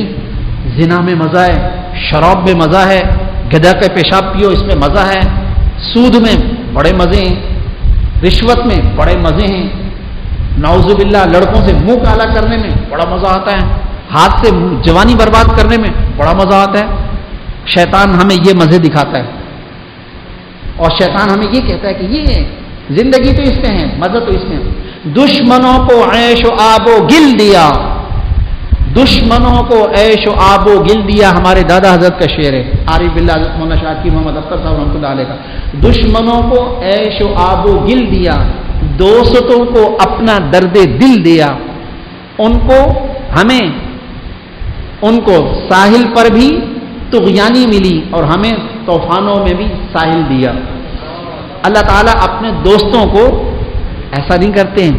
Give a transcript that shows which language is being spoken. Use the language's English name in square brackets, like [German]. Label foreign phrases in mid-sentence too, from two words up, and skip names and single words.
[Urdu] زنا میں مزہ ہے، شراب میں مزہ ہے، گدھا کے پیشاب پیو اس میں مزہ ہے، سود میں بڑے مزے ہیں، رشوت میں بڑے مزے ہیں، [Arabic] نعوذ باللہ [Urdu] لڑکوں سے منہ کالا کرنے میں بڑا مزہ آتا ہے، ہاتھ سے جوانی برباد کرنے میں بڑا مزہ آتا ہے. شیطان ہمیں یہ مزے دکھاتا ہے اور شیطان ہمیں یہ کہتا ہے کہ یہ زندگی تو اس میں ہے، مزہ تو اس میں ہے. دشمنوں کو عیش و آب و گل دیا، دشمنوں کو عیش و آب و گل دیا. ہمارے دادا حضرت کا شعر ہے، [Arabic] عارف باللہ [Urdu] حضرت مولانا شاکر محمد اختر صاحب [Arabic] رحمۃ اللہ علیہ [Urdu] کا. دشمنوں کو عیش و آب و گل دیا، دوستوں کو اپنا درد دل دیا. ان کو ہمیں ان کو ساحل پر بھی طغیانی ملی اور ہمیں طوفانوں میں بھی ساحل دیا. اللہ تعالیٰ اپنے دوستوں کو ایسا نہیں کرتے ہیں.